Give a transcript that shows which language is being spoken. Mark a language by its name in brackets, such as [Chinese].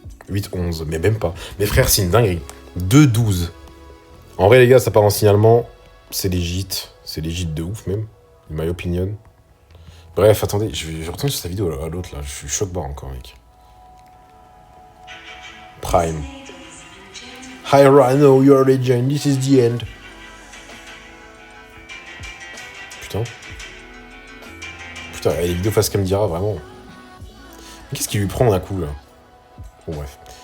[French] 8-11, mais même pas. Mais frère, c'est une dinguerie. 2-12. En vrai, les gars, ça part en signalement. C'est légit. C'est légit de ouf, même. [English] In my opinion. [French] Bref, attendez, je vais retourner sur sa vidéo à l'autre, là. Je suis choc barre encore, mec. Prime. [English] Hi Rhino, you're a legend, this is the end. [French] Putain. Putain, les vidéos face cam dira vraiment. Mais qu'est-ce qu'il lui prend d'un coup là? Bon bref.